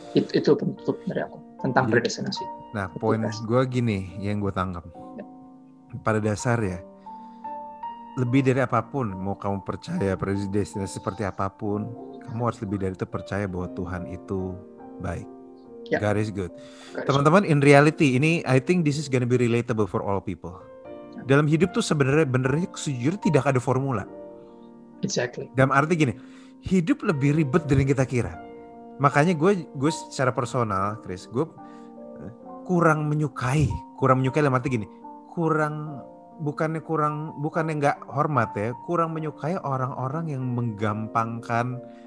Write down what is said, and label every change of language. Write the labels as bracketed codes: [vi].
[id] Itu penutup dari aku tentang predestinasi. Nah, poin gue gini yang gue tangkap, pada dasarnya, lebih dari apapun, mau kamu percaya predestinasi seperti apapun, kamu harus lebih dari itu percaya bahwa Tuhan itu baik. [en] God is good. [id] Teman-teman, [en] in reality ini, I think this is gonna be relatable for all people. [id] Dalam hidup tuh sebenarnya sejujurnya tidak ada formula. [en] Exactly. [id] Dalam arti gini, hidup lebih ribet dari yang kita kira. Makanya gue secara personal, Chris, gue kurang menyukai dalam arti gini, bukannya nggak hormat ya, kurang menyukai orang-orang yang menggampangkan.